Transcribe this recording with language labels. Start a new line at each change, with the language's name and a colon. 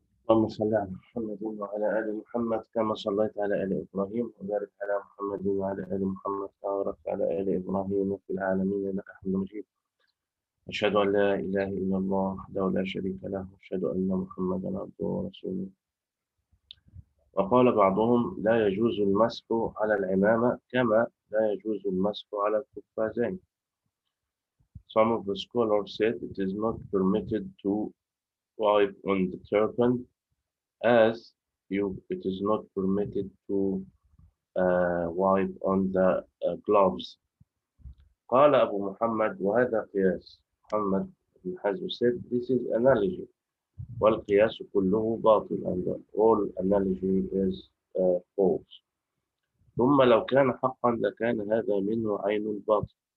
Arabic: اللهم صل على محمد وعلى آل محمد كما صليت على آل إبراهيم وبارك على محمد وعلى آل محمد كما باركت على آل إبراهيم في العالمين إنك حميد مجيد. أشهد أن لا إله إلا الله وحده لا شريك له وأشهد أن محمدا عبده ورسوله. وقال بعضهم لا يجوز المسح على العمامة كما لا يجوز المسح على القفازين.
English: Some of the scholars said it is not permitted to wipe on the turban as it is not permitted to wipe on the gloves.
Arabic: قال أبو محمد وهذا قياس.
English: محمد بن حزم said this is analogy
Arabic: والقياس كله باطل
English: and all analogy is false.
Arabic: ثم لو كان حقا لكان هذا منه عين الباطل.